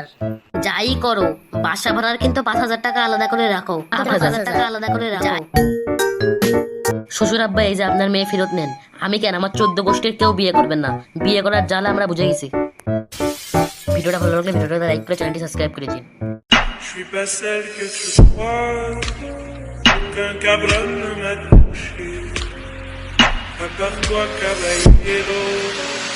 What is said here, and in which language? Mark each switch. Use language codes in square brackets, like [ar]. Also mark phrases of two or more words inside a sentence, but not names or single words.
[bn] যাই করো বাসা ভাড়ার কিন্তু 5,000 টাকা আলাদা করে রাখো, 8,000 টাকা আলাদা করে রাখো। শ্বশুর আব্বা এই যে আপনার মেয়ে ফেরত নেন। আমি কেন, আমার 14 গোষ্ঠীর কেউ বিয়ে করবেন না, বিয়ে করার জ্বালা আমরা বুঝে গেছি। ভিডিওটা ভালো লাগলে ভিডিওটা লাইক করে চ্যানেলটি সাবস্ক্রাইব করে দিন। [fr] Je suis pas celle que tu crois, aucun cabron ne m'a touché, à part toi caballero.